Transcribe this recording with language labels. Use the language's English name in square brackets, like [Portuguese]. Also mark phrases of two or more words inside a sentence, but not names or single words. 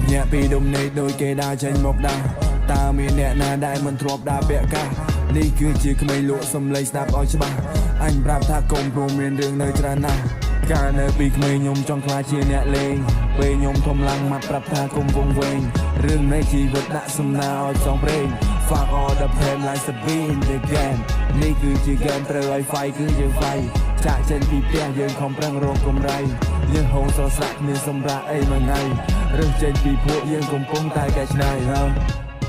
[Khmer] ភ្ញាក់ពីដុំនេកដូចគេដើរចេញមកដាស់តើមានអ្នកណាដែលមិនធ្លាប់ដើរពាក់កាសនេះគឺជាក្មេ ងលក់សំឡេងស្ដាប់ឲ្យច្បាស់អញប្រាប់ថាកុំព្រមមានរឿងនៅច្រើនណាស់កាលនៅពីក្មេងខ្ញុំចង់ខ្លាចជាអ្នកលេងពេលខ្ញុំធំឡើងមកប្រាប់ថាកុំវង្វេងរឿងនៃជីវិតដាក់សំណាឲ្យផ្សងព្រេង [English] Fuck all the pain like the beat the game [Khmer] នេះគឺជាហ្គេមត្រូវឲ្យ fight គឺយើង fight ចាក់ចេញពីផ្ទះយើងខំប្រឹងរកកម្រៃយើងហូរស្រស់ស្រាក់គ្មានសម្រាប់អីមួយថ្ងៃរើសចេញពីពួកយើងកំពុងតែកែច្នៃ